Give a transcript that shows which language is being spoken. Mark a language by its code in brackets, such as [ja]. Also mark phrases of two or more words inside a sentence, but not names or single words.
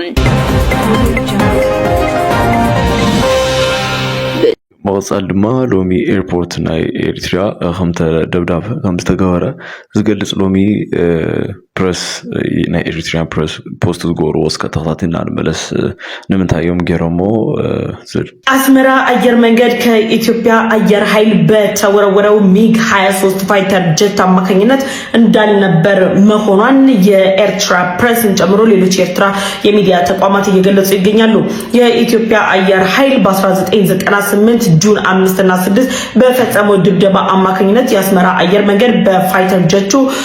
[ti] መወጻል ድማ ሎሚ ኤርፖርት ናይ ኤርትራ ከምተ ደብዳብ ከም ዝተገበረ ዝገልጽ ሎሚ ፕረስ ናይ ኤርትራን [en] press post [ti] ዝገበሩ ወስከ ተኸታቲልና ንመለስ ንምንታይ እዮም ገይሮሞ ዝብል [am] አስመራ አየር መንገድ ከኢትዮጵያ አየር ኃይል በተወረወረው ሚግ 23 [en] fighter jet [am] አማካኝነት እንዳልነበር መሆኗን የኤርትራ ፕሬስን ጨምሮ ሌሎች የኤርትራ የሚዲያ ተቋማት እየገለጹ ይገኛሉ። የኢትዮጵያ አየር ኃይል በ1998 ጁን 5 እና 6 በፈጸመው ድብደባ አማካኝነት የአስመራ አየር መንገድ በፋይተር ጀቱ